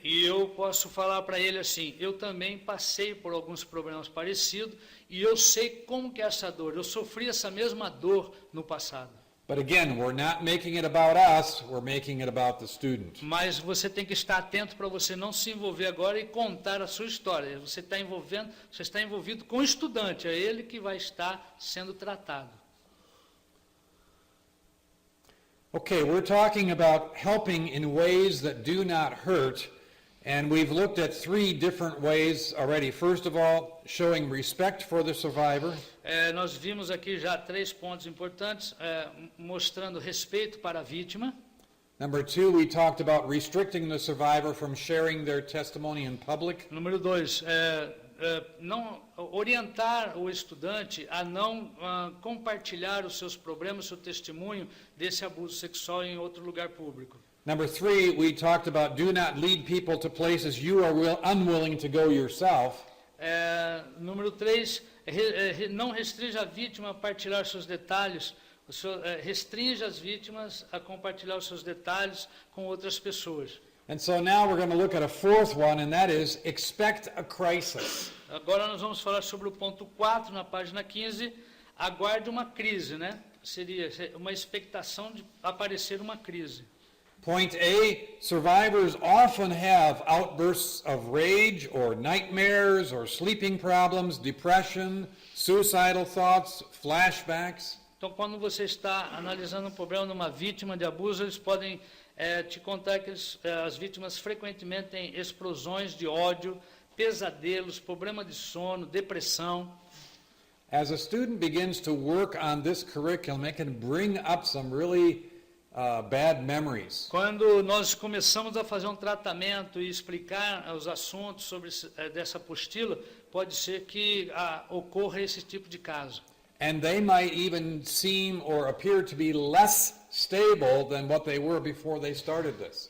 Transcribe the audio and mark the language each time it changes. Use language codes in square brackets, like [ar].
[pt] E eu posso falar para ele assim, eu também passei por alguns problemas parecidos e eu sei como que é essa dor. Eu sofri essa mesma dor no passado. [en] But again, we're not making it about us, we're making it about the student. [pt] Mas você tem que estar atento para você não se envolver agora e contar a sua história. Você está envolvido com o estudante, é ele que vai estar sendo tratado. [en] Okay, we're talking about helping in ways that do not hurt, and we've looked at 3 different ways already. First of all, showing respect for the survivor. [pt] Nós vimos aqui já 3 pontos importantes, mostrando respeito para a vítima. [en] Number 2, we talked about restricting the survivor from sharing their testimony in public. [pt] Número 2, não orientar o estudante a não compartilhar os seus problemas, seu testemunho desse abuso sexual em outro lugar público. [en] Number 3, we talked about do not lead people to places you are unwilling to go yourself. [pt] Número 3, não restrinja a vítima a partilhar seus detalhes, restrinja as vítimas a compartilhar os seus detalhes com outras pessoas. [en] And so now we're going to look at a 4th one, and that is expect a crisis. [pt] Agora nós vamos falar sobre o ponto 4, na página 15, aguarde uma crise, né? Seria uma expectação de aparecer uma crise. [en] Point A, survivors often have outbursts of rage or nightmares or sleeping problems, depression, suicidal thoughts, flashbacks. [pt] Então, quando você está analisando um problema numa vítima de abuso, eles podem te contar que as vítimas frequentemente têm explosões de ódio, pesadelos, problema de sono, depressão. [en] As a student begins to work on this curriculum, it can bring up some really bad memories. [pt] Quando nós começamos a fazer um tratamento e explicar os assuntos sobre dessa apostila, pode ser que ocorra esse tipo de caso. [en] And they might even seem or appear to be less stable than what they were before they started this.